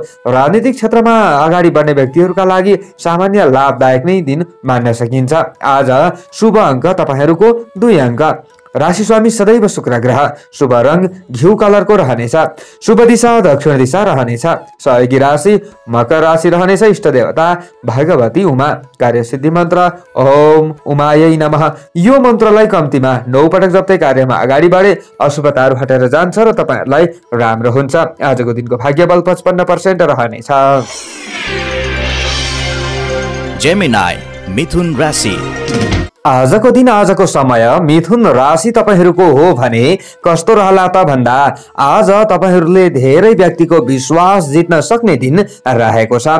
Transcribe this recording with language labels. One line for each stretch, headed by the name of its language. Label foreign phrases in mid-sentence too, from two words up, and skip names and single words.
Nepali: राजनीतिक क्षेत्रमा अगाडि बढ्ने व्यक्तिहरूका लागि सामान्य लाभदायक नै दिन मान्न सकिन्छ। आज शुभ अङ्क तपाईहरूको 2 अङ्क, राशि स्वामी सदैव शुक्र ग्रह। शुभ रंग घिउ कलरको रहनेछ। शुभ दिशा दक्षिण दिशा रहनेछ। सहयोगी राशि मकर राशि रहनेछ। इष्ट देवता भगवती उमा। कार्यसिद्धि मन्त्र
Sanskrit: ओम उमायै नमः।
Nepali: यो मन्त्रलाई कम्तीमा 9 पटक जप्दै कार्यमा अगाडि बढे अशुभताहरू हटेर जान्छ र तपाईहरुलाई राम्रो हुन्छ। आजको दिनको भाग्यबल 55% रहनेछ। जेमिनाई मिथुन राशि। आजको दिन आजको समय मिथुन राशि तपाईहरूको हो भने कस्तो रहला त भन्दा आज तपाईहरूले धेरै व्यक्तिको विश्वास जित्न सक्ने दिन रहेको छ।